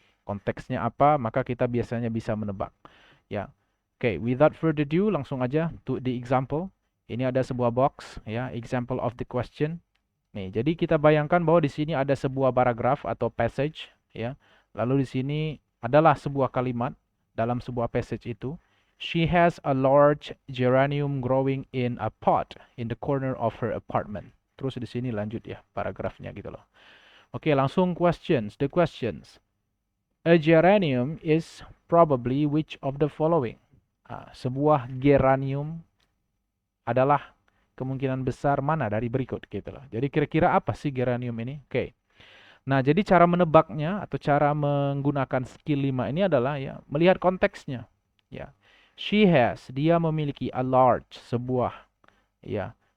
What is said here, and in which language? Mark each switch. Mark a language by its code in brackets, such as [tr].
[id] Konteksnya apa, maka kita biasanya bisa menebak. Ya. [en] Oke, without further ado [id] langsung aja [en] to the example. [id] Ini ada sebuah box ya, [en] example of the question. [id] Nih, jadi kita bayangkan bahwa di sini ada sebuah paragraf atau passage ya. Lalu di sini adalah sebuah kalimat dalam sebuah passage itu. [en] She has a large geranium growing in a pot in the corner of her apartment. [id] Terus di sini lanjut ya paragrafnya gitu loh. Oke, langsung questions. [en] The questions. A geranium is probably which of the following? [id] Sebuah geranium adalah kemungkinan besar mana dari berikut gitu loh. Jadi kira-kira apa sih geranium ini? Oke. Nah, jadi cara menebaknya atau cara menggunakan skill 5 ini adalah ya melihat konteksnya. Ya. [en] She has, [id] dia memiliki [en] a large, [id] sebuah ya.